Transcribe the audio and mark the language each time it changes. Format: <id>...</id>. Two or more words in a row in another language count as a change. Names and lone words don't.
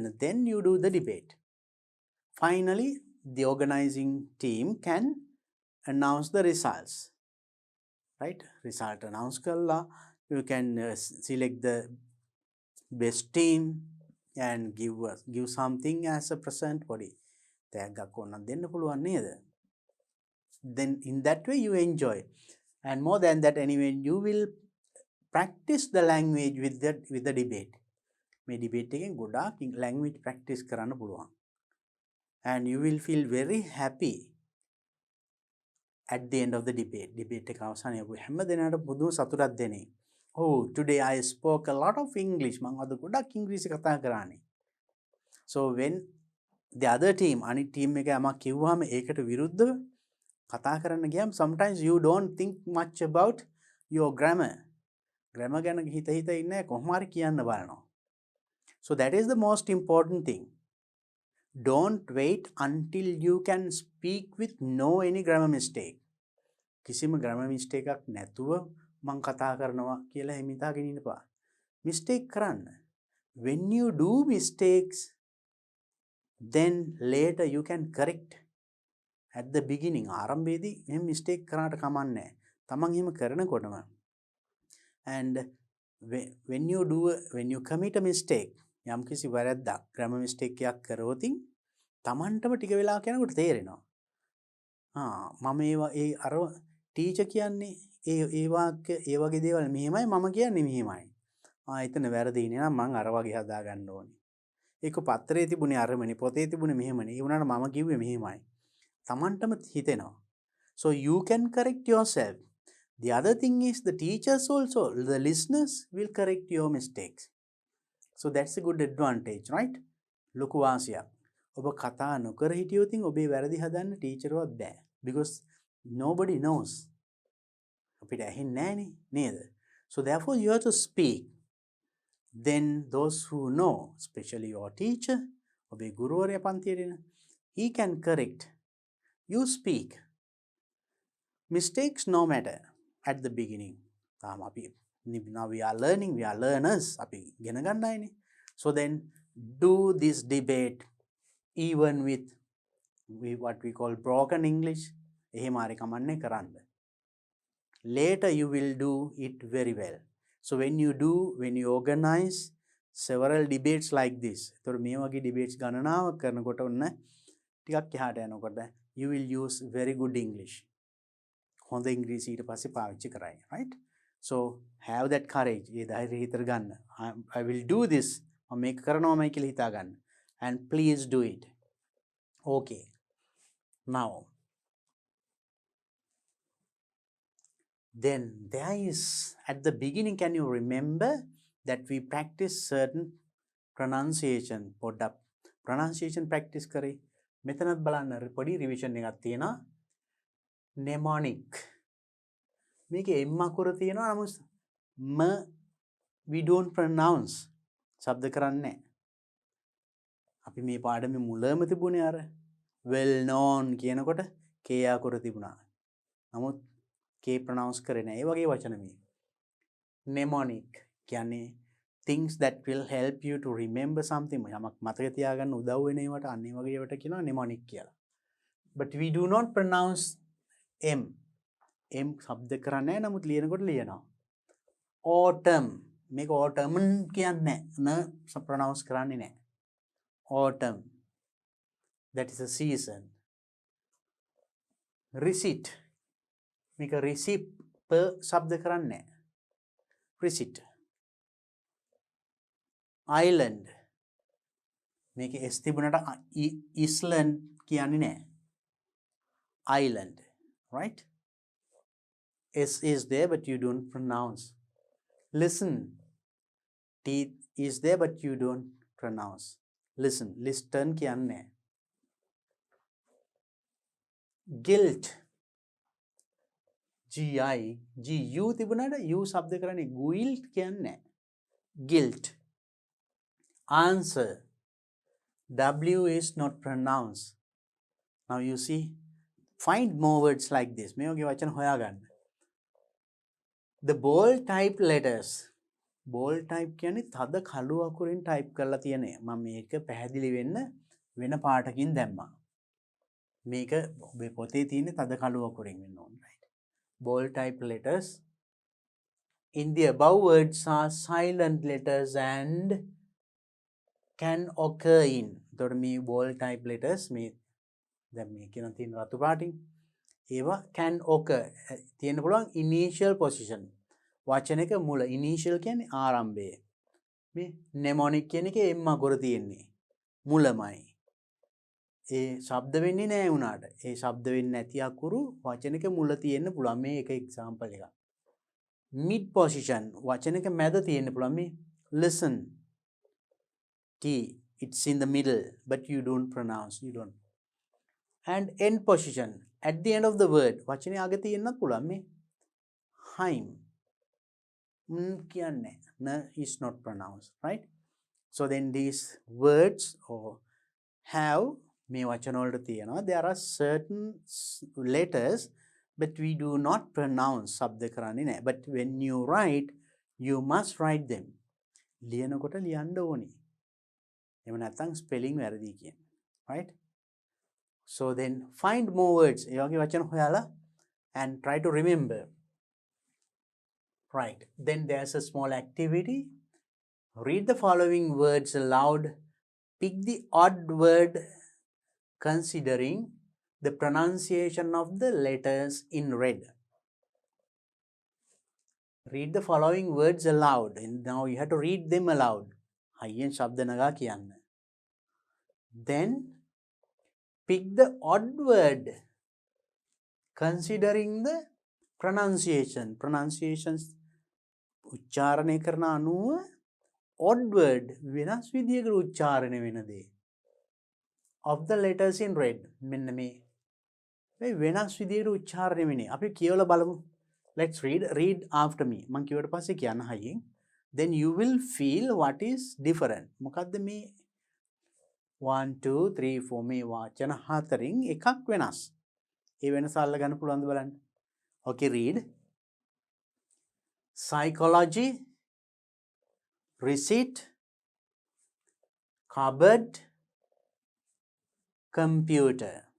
<en>Then you do the debate. Finally, the organizing team can announce the results. Right? Result announce කරලා you can select the best team and give something as a present body.</en> <si>තෑග්ගක් ඕනනම් දෙන්න පුළුවන් නේද?</si> <en>Then in that way you enjoy. And more than that, anyway, you will practice the language with the debate.</en> <si>මේ ඩිබේට් එකෙන් ගොඩාක්</si> <en>language practice</en> <si>කරන්න පුළුවන්.</si> <en>And you will feel very happy at the end of the debate.</en> <si>Debate එක අවසානයේ ඔබ හැම දිනකට පුදුම සතුටක් දෙන්නේ.</si> <en>Oh, today I spoke a lot of English.</en> <si>මම අද ගොඩක් ඉංග්‍රීසි කතා කරානේ.</si> <en>So when the other team,</en> <si>අනිත් team එක යමක් කිව්වම ඒකට විරුද්ධව කතා කරන්න ගියාම</si> <en>sometimes you don't think much about your grammar.</en> <si>Grammar ගැන හිත ඉන්නේ කොහොම හරි කියන්න බලනවා.</si> <en>So that is the most important thing. Don't wait until you can speak with no any grammar mistake.</en> <si>කිසිම</si> <en>grammar mistake</en> <si>එකක් නැතුව මං කතා කරනවා කියලා එහෙම හිතාගෙන ඉන්නපා. Mistake කරන්න.</si> <en>When you do mistakes, then later you can correct. At the beginning</en> <si>ආරම්භයේදී එහෙම mistake කරාට කමක් නැහැ. තමන් එහෙම කරනකොටම</si> <en>and when you commit a mistake,</en> <si>යම් කිසි වැරද්දක්</si> <en>grammar mistake</en> <si>එකක් කරවොතින් තමන්ටම ටික වෙලාවක් යනකොට තේරෙනවා. මම ඒ අර ටීචර් කියන්නේ ඒ වාක්‍ය ඒ වගේ දේවල් මෙහෙමයි මම කියන්නේ මෙහෙමයි. එතන වැරදිනේ නම් මං අර වගේ හදා ගන්න ඕනේ. ඒක පත්‍රයේ තිබුණේ අරමනේ පොතේ තිබුණේ මෙහෙමනේ. ඒ වුණාට මම කිව්වේ මෙහෙමයි. තමන්ටම හිතෙනවා.</si> <en>So you can correct yourself. The other thing is the teachers also, the listeners will correct your mistakes. So that's a good advantage, right?</en> <si>ලොකු වාසියක්. ඔබ කතා නොකර හිටියොත් ඔබේ වැරදි හදන්න ටීචර්වත් බෑ.</si> <en>Because nobody knows.</en> <si>අපිට ඇහෙන්නේ නැහනේ නේද?</si> <en>So therefore you have to speak. Then those who know, especially your teacher,</en> <si>ඔබේ ගුරුවරයා පන්තියට එන,</si> <en>he can correct. You speak. Mistakes no matter at the beginning. Now we are learning, we are learners.</en> <si>අපි ඉගෙන ගන්නයිනේ.</si> <en>So then do this debate even with what we call broken English.</en> <si>එහෙම හරි කමන්නේ කරන්න.</si> <en>Later you will do it very well. So when you organize several debates like this,</en> <si>එතකොට මේ වගේ debates ගණනාවක් කරනකොට ඔන්න ටිකක් එහාට යනකොට</si> <en>you will use very good English.</en> <si>හොඳ ඉංග්‍රීසි ඊට පස්සේ පාවිච්චි කරයි,</si> <en>right? So have that courage.</en> <si>ඒ ධෛර්යය හිතට ගන්න.</si> <en>I will do this.</en> <si>මම මේක කරනවාමයි කියලා හිතා ගන්න.</si> <en>And please do it. Okay. Now then there is at the beginning, can you remember that we practice certain pronunciation?</en> <si>පොඩ්ඩක්</si> <en>pronunciation practice</en> <si>කරේ. මෙතනත් බලන්න පොඩි revision එකක් තියෙනවා. Mnemonic. මේකේ M අකුර තියෙනවා නමුත්</si> <en>we don't pronounce.</en> <si>ශබ්ද කරන්නේ නැහැ. අපි මේ පාඩමේ මුලම තිබුණේ අර</si> <en>well known</en> <si>කියනකොට K අකුර තිබුණා. නමුත් K pronounce කරේ නැහැ. ඒ වගේ වචන මේ.</si> <en>Mnemonic කියන්නේ things that will help you to remember something.</en> <si>යමක් මතක තියාගන්න උදව් වෙන ඒවට අන්න ඒ වගේ ඒවට කියනවා mnemonic කියලා.</si> <en>But we do not pronounce M.</en> <si>M ශබ්ද කරන්නේ නැහැ නමුත් ලියනකොට ලියනවා. Autumn. මේක autumn කියන්නේ නැහැ. pronounce කරන්නේ නැහැ.</si> <en>Autumn. That is a season. Receipt.</en> <si>මේක receipt ශබ්ද කරන්නේ නැහැ.</si> <en>Receipt. Island.</en> <si>මේක S තිබුණට Island කියන්නේ නැහැ.</si> <en>Island. Right? S is there but you don't pronounce. Listen. T is there but you don't pronounce. Listen. Listen</en> <si>කියන්නේ නැහැ.</si> <en>Guilt.</en> <si>G-U තිබුණාට U ශබ්ද කරන්නේ guilt කියන්නේ නැහැ.</si> <en>Guilt. Answer. W is not pronounced. Now you see, find more words like this.</en> <si>මේ වගේ වචන හොයාගන්න.</si> <en>The bold type letters. Bold type</en> <si>කියන්නේ තද කළු අකුරින් type කරලා තියෙන. මම මේක පැහැදිලි වෙන්න වෙන පාටකින් දැම්මා. මේක ඔබේ පොතේ තියෙන තද කළු අකුරින් වෙන්න ඕනේ,</si> <en>right? Bold type letters. In the above words are silent letters and can occur in.</en> <si>එතකොට මේ</si> <en>bold type letters</en> <si>මේ දැන් මේ කියන තියෙන රතු පාටින් ඒවා</si> <en>can occur</en> <si>තියෙන්න පුළුවන්</si> <en>initial position.</en> <si>වචනයක මුල initial කියන්නේ ආරම්භය. මේ mnemonic කියන එකේ m අකුර තියෙන්නේ මුලමයි. ඒ ශබ්ද වෙන්නේ නැහැ උනාට. ඒ ශබ්ද වෙන්නේ නැති අකුරු වචනෙක මුල තියෙන්න පුළුවන්. මේ එක එක්සැම්පල් එකක්.</si> <en>mid position</en> <si>වචනෙක මැද තියෙන්න පුළුවන්.</si> <en>මේ listen T it's in the middle but you don't pronounce you don't. And end position at the end of the word</en> <si>වචනේ අග තියෙන්නත් පුළුවන්.</si> <en>මේ hym කියන්නේ n is not pronounced, right? So then these words or have</en> <si>මේ වචන වලට තියෙනවා</si> <en>there are certain letters but we do not pronounce</en> <si>ශබ්ද කරන්නේ නැහැ.</si> <en>But when you write you must write them.</en> <si>ලියනකොට ලියන්න ඕනේ. එහෙම නැත්නම් ස්පෙලිං වැරදි කියන්නේ.</si> <en>Right? So then find more words.</en> <si>ඒ වගේ වචන හොයාලා</si> <en>and try to remember. Right. Then there's a small activity. Read the following words aloud. Pick the odd word considering the pronunciation of the letters in red. Read the following words aloud. And now you have to read them aloud.</en> <si>හයියෙන් ශබ්ද නගා කියන්න.</si> <en>Then pick the odd word considering the pronunciation.</en> <si>Pronunciations උච්චාරණය කරන අනුව</si> <en>odd word</en> <si>වෙනස් විදියකට උච්චාරණය වෙන දේ.</si> <en>Of the letters in red.</en> <si>මෙන්න මේ වෙනස් විදියට උච්චාරණය වෙන්නේ. අපි කියවලා බලමු.</si> <en>Let's read after me.</en> <si>මම කියවට පස්සේ කියන්න හයියෙන්.</si> <en>Then you will feel what is different.</en> <si>මොකද්ද මේ 1 2 3 4 මේ වචන හතරින් එකක් වෙනස්. ඒ වෙනස අල්ලගන්න පුළුවන්ද බලන්න.</si> <en>Okay, read. Psychology, receipt, cupboard, computer.</en>